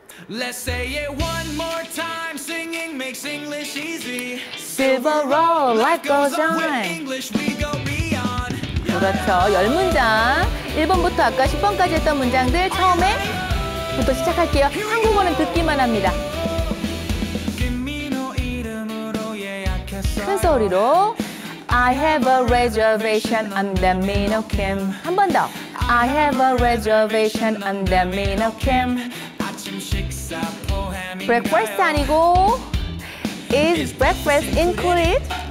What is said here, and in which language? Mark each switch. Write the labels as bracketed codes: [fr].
[en] Let's say it one more time. Singing makes English easy. Silver Road, life goes on. With English we go beyond. [ko] 그렇죠. 10문장. 1번부터 아까 10번까지 했던 문장들 처음에부터 시작할게요. 한국어는 듣기만 합니다. 큰 소리로 [en] I have a reservation on the Minho Kim. [ko] 한 번 더. [en] I have a reservation on the Minho Kim. Breakfast 아니고 Is breakfast included?